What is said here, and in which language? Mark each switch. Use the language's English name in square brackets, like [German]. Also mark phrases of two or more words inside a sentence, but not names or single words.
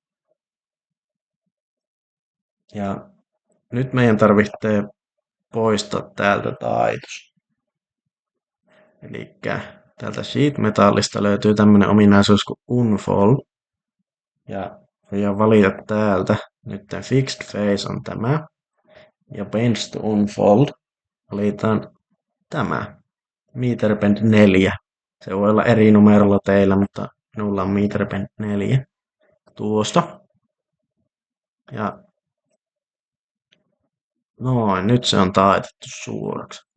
[Finnish] Ja nyt meidän tarvitsee poistaa täältä taitos. Eli täältä [English] sheet metallista [Finnish] löytyy tämmönen ominaisuus kuin unfold. Ja voidaan valita täältä. Nyt tämä [English] fixed face [Finnish] on tämä. Ja [English] bend to unfold [Finnish] valitaan tämä. [English] Meter bend 4. [Finnish] Se voi olla eri numerolla teillä, mutta minulla on [English] meter bend [Finnish] 4 tuosta. Ja noin, nyt se on taitettu suoraksi.